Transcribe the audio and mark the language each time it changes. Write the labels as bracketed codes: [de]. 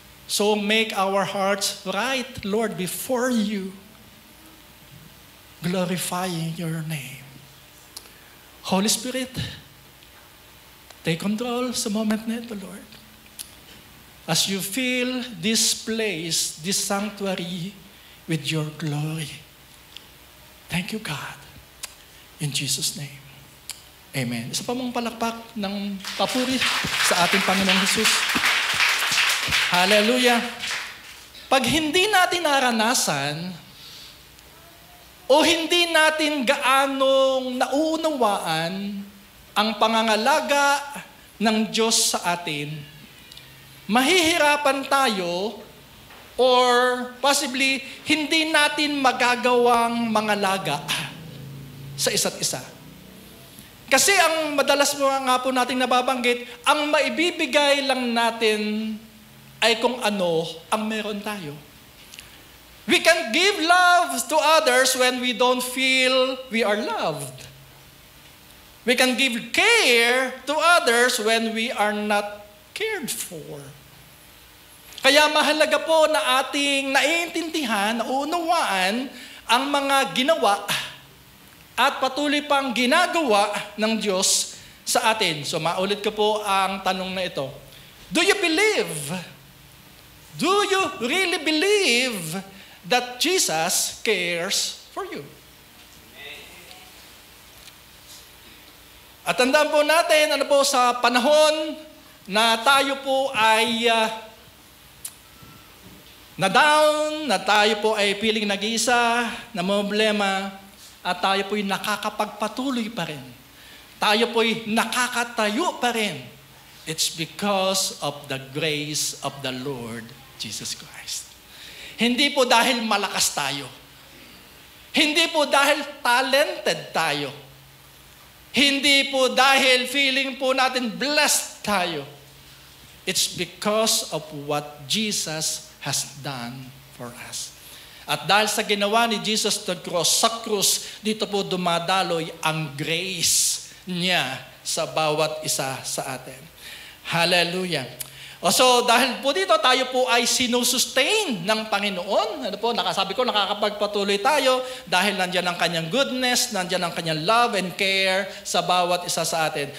[en] So make our hearts right, Lord, before you, glorifying your name. Holy Spirit, take control [tl] sa moment na ito, [en] Lord. As you fill this place, this sanctuary, with your glory. Thank you, God. In Jesus' name. Amen. [tl] Isa pa mong palakpak ng papuri sa ating Panginoong Jesus. Hallelujah. Pag hindi natin naranasan o hindi natin gaanong nauunawaan ang pangangalaga ng Diyos sa atin, mahihirapan tayo [en] or possibly [tl] hindi natin magagawang mangalaga sa isa't isa. Kasi ang madalas nga po nating nababanggit, ang maibibigay lang natin ay kung ano ang meron tayo. [en] We can give love to others when we don't feel we are loved. We can give care to others when we are not cared for. [tl] Kaya mahalaga po na ating naiintindihan, naunawaan ang mga ginawa at patuloy pang ginagawa ng Diyos sa atin. So maulit ko po ang tanong na ito. [en] Do you believe? Do you really believe that Jesus cares for you? [tl] At tandaan po natin, ano po, sa panahon na tayo po ay na down, na tayo po ay feeling nag-iisa, na problema, at tayo po ay nakakapagpatuloy pa rin. Tayo po ay nakakatayo pa rin. [en] It's because of the grace of the Lord Jesus Christ. [tl] Hindi po dahil malakas tayo. Hindi po dahil talented tayo. Hindi po dahil feeling po natin blessed tayo. [en] It's because of what Jesus has done for us. [tl] At dahil sa ginawa ni Jesus sa krus, dito po dumadaloy ang grace niya sa bawat isa sa atin. Hallelujah. So dahil po dito tayo po ay sinusustain ng Panginoon. Ano po, nakasabi ko, nakakapagpatuloy tayo dahil nandiyan ang kanyang goodness, nandiyan ang kanyang [en] love and care [tl] sa bawat isa sa atin.